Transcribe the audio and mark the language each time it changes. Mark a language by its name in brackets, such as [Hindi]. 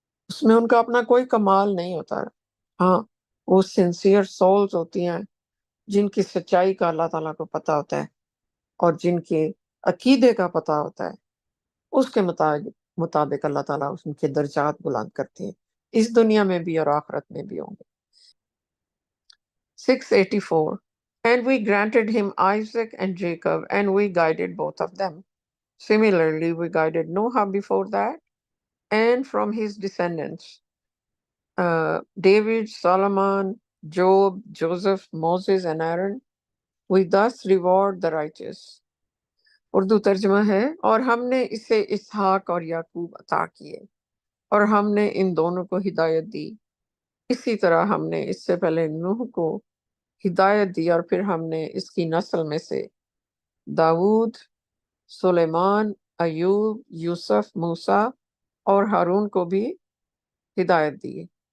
[Urdu] اس میں ان کا اپنا کوئی کمال نہیں ہوتا۔ ہاں، وہ سنسیئر سولز ہوتی ہیں جن کی سچائی کا اللہ تعالیٰ کو پتہ ہوتا ہے، اور جن کے عقیدے کا پتہ ہوتا ہے، اس کے مطابق اللہ تعالیٰ ان کے درجات بلند کرتے ہیں، اس دنیا میں بھی اور آخرت میں بھی ہوں گے۔ 684 [English] And we granted him Isaac and Jacob, and we guided both of them. Similarly, we guided Noah before that, and from his descendants, David, Solomon, Job, Joseph, Moses, and Aaron. We thus reward the righteous. [Urdu] Urdu ترجمہ ہے، اور ہم نے اسے اسحاق اور یعقوب عطا کیے، اور ہم نے ان دونوں کو ہدایت دی، اسی طرح ہم نے اس سے پہلے نوح کو ہدایت دی، اور پھر ہم نے اس کی نسل میں سے داود، سلیمان، ایوب، یوسف، موسیٰ اور ہارون کو بھی ہدایت دی،